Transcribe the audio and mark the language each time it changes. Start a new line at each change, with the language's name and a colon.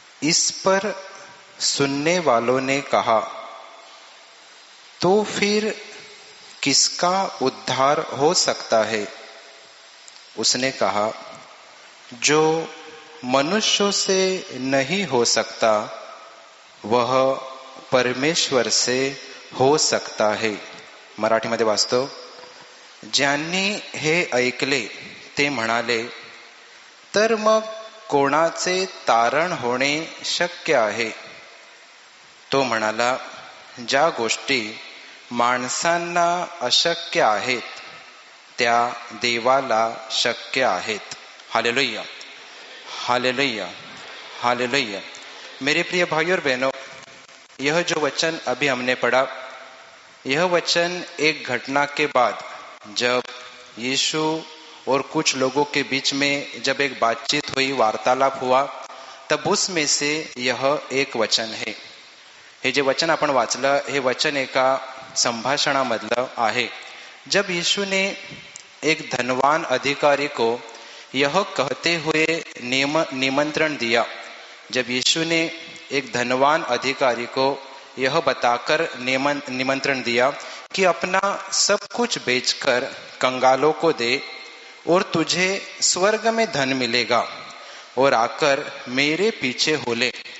Hindi: इस पर सुनने वालों ने कहा, तो फिर किसका उद्धार हो सकता है? उसने कहा, जो मनुष्यों से नहीं हो सकता वह परमेश्वर से हो सकता है।
Marathi: मराठीमध्ये वाचतो। ज्यांनी हे ऐकले ते म्हणाले, तर मग कोणाचे तारण होणे शक्य आहे? तो म्हणाला, ज्या गोष्टी माणसांना अशक्य आहेत त्या देवाला शक्य आहेत। Hallelujah, hallelujah, hallelujah.
Hindi: मेरे प्रिय भाइयों और बहनों, यह जो वचन अभी हमने पढ़ा, यह वचन एक घटना के बाद जब यीशु और कुछ लोगों के बीच में जब एक बातचीत हुई, वार्तालाप हुआ, तब उसमें से यह एक वचन है।
Marathi: हे जे वचन आपण वाचलं, हे वचन एका संभाषणामधलं आहे।
Hindi: जब यीशु ने एक धनवान अधिकारी को यह कहते हुए निमंत्रण दिया, जब यीशु ने एक धनवान अधिकारी को यह बताकर निमंत्रण दिया कि अपना सब कुछ बेचकर कंगालों को दे और तुझे स्वर्ग में धन मिलेगा और आकर मेरे पीछे हो ले।